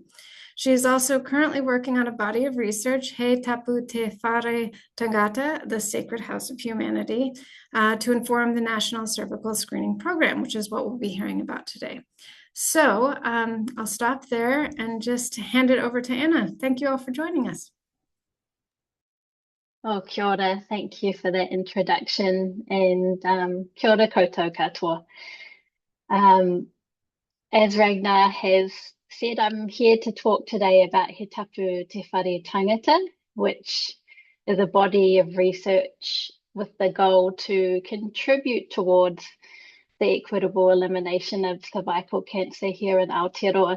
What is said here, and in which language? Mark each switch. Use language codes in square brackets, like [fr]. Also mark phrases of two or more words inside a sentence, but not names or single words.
[en] She is also currently working on a body of research, He Tapu Te Whare Tangata, the Sacred House of Humanity, to inform the National Cervical Screening Program, which is what we'll be hearing about today. So I'll stop there and just hand it over to Anna. Thank you all for joining us. [mi] Oh, kia ora. [en] Thank you for that introduction, and [mi] kia ora koutou katoa. [en] As Ragnar has said, I'm here to talk today about He Tapu Te Whare Tangata, which is a body of research with the goal to contribute towards the equitable elimination of cervical cancer here in Aotearoa.